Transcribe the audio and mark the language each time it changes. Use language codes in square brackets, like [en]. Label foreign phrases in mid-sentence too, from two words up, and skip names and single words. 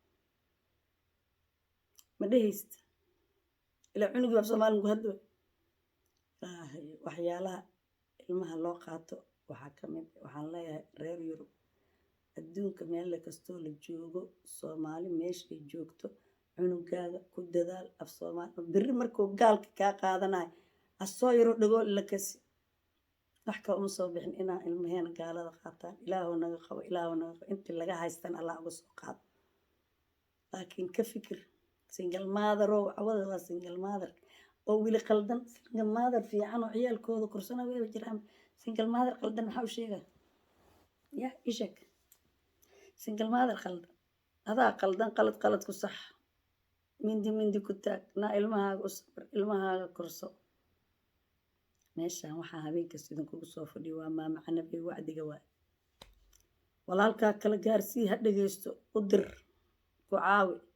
[so] ma dhehayst ilaa cunugi af Soomaali ku hadlo waxyaalaha ilmaha loo qaato waxaa ka mid waxaan leeyahay reer Yurub adduunka meel kastoo la joogo Soomaali meeshay joogto cunugaaga ku dadaal af Soomaali biri markuu gaalka ka qaadanayo asoo yaro dhago la kasi wax ka uma soo bixin inaa ilmaheena gaalada qaataan ilaahu naga qabo intii laga haystan Allah uga soo qaado laakiin ka fikir [en] single mother [so] oo awada waa [en] single mother [so] oo wili qaldan [en] single mother [so] fiican oo ciyaalkooda kursana way jiraan [en] single mother [so] qaldan waxa uu sheegaa ya ishak [en] single mother [so] qaldan adaa qaldan qalad ku sax mindi ku taag na ilmahaaga u sabir ilmahaaga korso meeshaan waxaa habeenka sidan kugu soo fadhiyo waa maama nabi wacdiga waa walaalkaa kala gaarsii ha dhageysto u dir ku caawi